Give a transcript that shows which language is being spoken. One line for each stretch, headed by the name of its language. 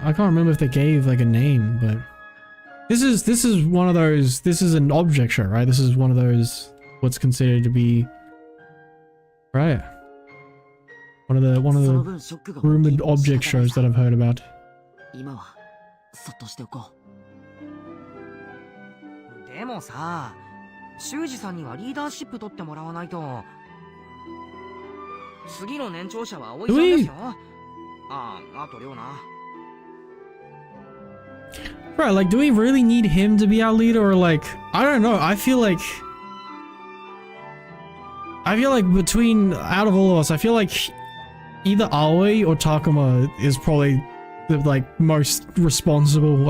English: I can't remember if they gave like a name, but this is one of those. This is an object show, right? This is one of those what's considered to be right. One of the rumored object shows that I've heard about.
Japanese: そっとしておこう。でもさ、修二さんにはリーダーシップ取ってもらわないと。次の年長者は葵さんですよ。あと亮な。
English: Right, like, do we really need him to be our leader, or like, I don't know. I feel like between out of all of us, I feel like either Aoi or Takuma is probably the like most responsible.